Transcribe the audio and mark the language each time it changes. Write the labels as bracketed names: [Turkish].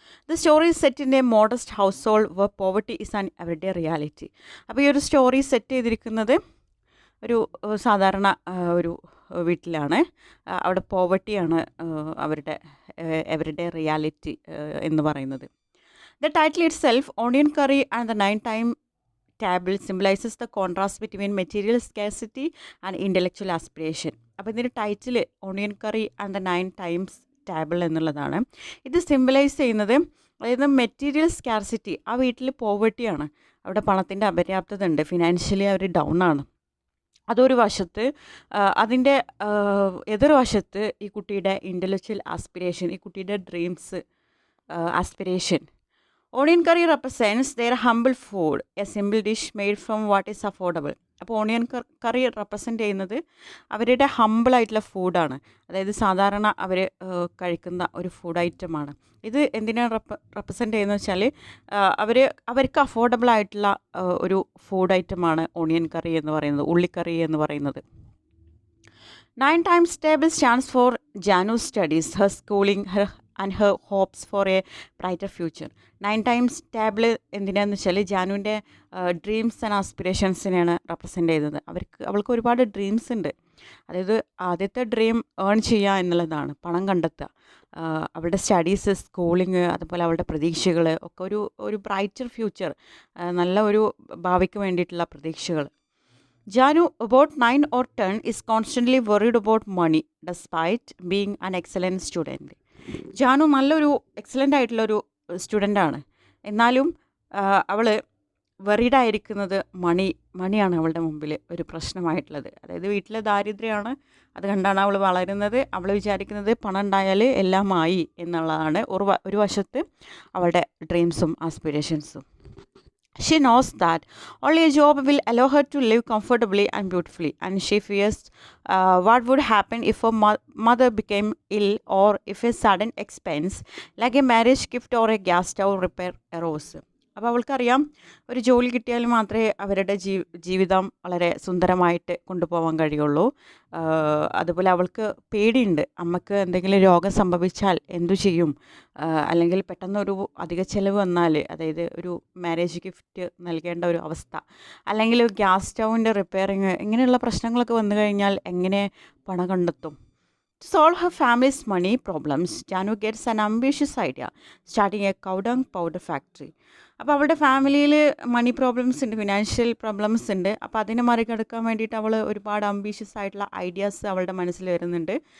[English] The story set in a modest household where poverty is an everyday reality. [Malayalam] അപ്പോൾ ഈ ഒരു story set ചെയ്തിരിക്കുന്നത് ഒരു സാധാരണ ഒരു വീട്ടിലാണ്. അവിടെ പോവർട്ടിയാണ് അവരുടെ എവറിഡേ റിയാലിറ്റി എന്ന് പറയുന്നത്. [English] The title itself, Onion Curry and the 9 Times Table, symbolizes the contrast between material scarcity and intellectual aspiration. [Malayalam] അപ്പോൾ ഇതിൻ്റെ title onion curry and the 9 Times Table എന്നുള്ളതാണ്. ഇത് സിംബലൈസ് ചെയ്യുന്നത്, അതായത് മെറ്റീരിയൽ സ്കാർസിറ്റി, ആ വീട്ടിൽ പോവർട്ടിയാണ്, അവിടെ പണത്തിൻ്റെ അപര്യാപ്തത ഉണ്ട്, ഫിനാൻഷ്യലി അവർ ഡൗൺ ആണ്. അതൊരു വശത്ത്, അതിൻ്റെ എതിർവശത്ത് ഈ കുട്ടിയുടെ ഇൻ്റലക്ച്വൽ ആസ്പിരേഷൻ, ഈ കുട്ടിയുടെ dreams, aspiration. [English] Onion curry represents their humble food, a simple dish made from what is affordable. [Malayalam] അപ്പോൾ ഓണിയൻ കറി റെപ്രസെൻ്റ് ചെയ്യുന്നത് അവരുടെ ഹമ്പിളായിട്ടുള്ള ഫുഡാണ്, അതായത് സാധാരണ അവർ കഴിക്കുന്ന ഒരു ഫുഡ് ഐറ്റമാണ്. ഇത് എന്തിനാണ് റെപ്രസെൻ്റ് ചെയ്യുന്നത് വെച്ചാൽ അവർക്ക് അഫോർഡബിൾ ആയിട്ടുള്ള ഒരു ഫുഡ് ഐറ്റമാണ് ഓണിയൻ കറി എന്ന് പറയുന്നത്, ഉള്ളിക്കറി എന്ന് പറയുന്നത്. [English] 9 Times Table stands for Janu's studies, her schooling, and her hopes for a brighter future. [Malayalam] 9 Times Table എന്തിനാന്ന് വെച്ചാൽ ജാനുവിൻ്റെ ഡ്രീംസ് ആൻഡ് ആസ്പിറേഷൻസിനെയാണ് റെപ്രസെൻ്റ് ചെയ്യുന്നത്. അവൾക്ക് ഒരുപാട് ഡ്രീംസ് ഉണ്ട്. അതായത് ആദ്യത്തെ ഡ്രീം ഏൺ ചെയ്യുക എന്നുള്ളതാണ്, പണം കണ്ടെത്തുക. അവളുടെ സ്റ്റഡീസ്, സ്കൂളിങ്, അതുപോലെ അവളുടെ പ്രതീക്ഷകൾ ഒക്കെ ഒരു ബ്രൈറ്റർ ഫ്യൂച്ചർ, നല്ല ഒരു ഭാവിക്ക് വേണ്ടിയിട്ടുള്ള പ്രതീക്ഷകൾ. [English] Janu, about 9 or 10, is constantly worried about money despite being an excellent student. [Malayalam] Janu നല്ലൊരു എക്സലൻ്റ് ആയിട്ടുള്ളൊരു സ്റ്റുഡൻ്റാണ്, എന്നാലും അവൾ വെറീഡായിരിക്കുന്നത് മണിയാണ് അവളുടെ മുമ്പിൽ ഒരു പ്രശ്നമായിട്ടുള്ളത്. അതായത് വീട്ടിലെ ദാരിദ്ര്യമാണ്, അത് കണ്ടാണ് അവൾ വളരുന്നത്. അവൾ വിചാരിക്കുന്നത് പണം ഉണ്ടായാൽ എല്ലാമായി എന്നുള്ളതാണ് ഒരു വശത്ത് അവളുടെ ഡ്രീംസും ആസ്പിറേഷൻസും. [English] She knows that only a job will allow her to live comfortably and beautifully, and she fears what would happen if her mother became ill, or if a sudden expense like a marriage gift or a gas stove repair arose. [Malayalam] അപ്പോൾ അവൾക്കറിയാം, ഒരു ജോലി കിട്ടിയാൽ മാത്രമേ അവരുടെ ജീവിതം വളരെ സുന്ദരമായിട്ട് കൊണ്ടുപോകാൻ കഴിയുള്ളൂ. അതുപോലെ അവൾക്ക് പേടിയുണ്ട്, അമ്മക്ക് എന്തെങ്കിലും രോഗം സംഭവിച്ചാൽ എന്തു ചെയ്യും, അല്ലെങ്കിൽ പെട്ടെന്നൊരു അധിക ചിലവ് വന്നാൽ, അതായത് ഒരു മാരേജ് ഗിഫ്റ്റ് നൽകേണ്ട ഒരു അവസ്ഥ, അല്ലെങ്കിൽ ഗ്യാസ് സ്റ്റൗവിൻ്റെ റിപ്പയറിങ്, ഇങ്ങനെയുള്ള പ്രശ്നങ്ങളൊക്കെ വന്നു കഴിഞ്ഞാൽ എങ്ങനെ പണം കണ്ടെത്തും. [English] To solve her family's money problems, Janu gets an ambitious idea, starting a cow dung powder factory. [Malayalam] അപ്പോൾ അവളുടെ ഫാമിലിയിൽ മണി പ്രോബ്ലംസ് ഉണ്ട്, ഫിനാൻഷ്യൽ പ്രോബ്ലംസ് ഉണ്ട്. അപ്പോൾ അതിനെ മറികടക്കാൻ വേണ്ടിയിട്ട് അവൾ ഒരുപാട് അംബീഷ്യസ് ആയിട്ടുള്ള ഐഡിയാസ് അവളുടെ മനസ്സിൽ വരുന്നുണ്ട്.